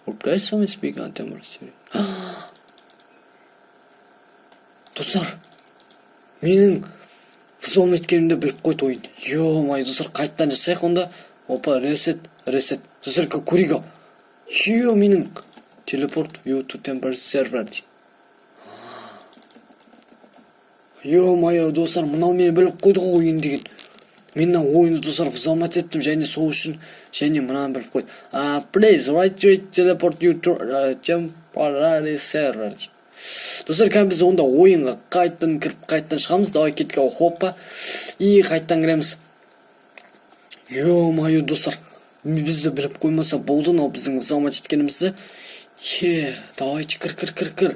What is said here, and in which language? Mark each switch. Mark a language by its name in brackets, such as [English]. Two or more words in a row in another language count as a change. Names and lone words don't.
[Kazakh] Достар, менің взлом еткенімді біліп қойды ойын. Ё-май, достар, қайттан жасайық онда. Опа, ресет. Достар, көрейік ау. Менің телепорт [English] view to temporary server [Kazakh] дейді. Ё-май, достар, мынау мені біліп қойды ғой ойын деген. Мен ойынды достар взломать еттім, және сол үшін, және мынаны біліп қойды. [English] Please right teleport you to temporary server дейді. [Kazakh] Достар, кәдімгі біз онда ойынға қайттан кіріп, қайттан шығамыз. Давай кетке, хоппа. Қайттан кіреміз. Ё-май, достар, бізді біліп қоймаса болды, но біздің взломать еткенімізді. Давайте кір.